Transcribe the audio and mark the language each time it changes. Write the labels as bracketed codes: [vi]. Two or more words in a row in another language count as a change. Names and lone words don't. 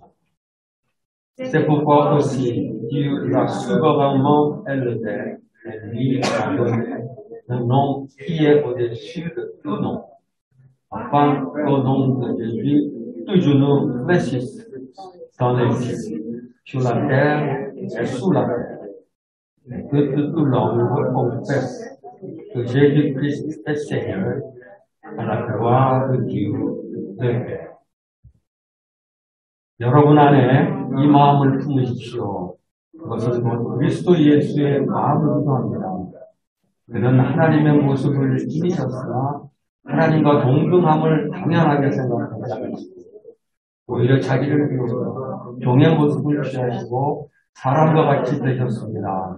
[fr] C'est pourquoi aussi Dieu l'a souverainement élevé et lui a donné un nom qui est au-dessus de tout nom, afin qu'au nom de Jésus, tout genou fléchisse dans les cieux, sur la terre et sous la terre, et que toute langue confesse que Jésus-Christ est Seigneur, à la gloire de Dieu le Père. [ko] 여러분 안에 이 마음을 품으십시오. 그것은 곧 그리스도 예수의 마음을 구합니다. 그는 하나님의 모습을 지니셨으나 하나님과 동등함을 당연하게 생각하지 않으시고 오히려 자기를 비워서 종의 모습을 취하시고 사람과 같이 되셨습니다.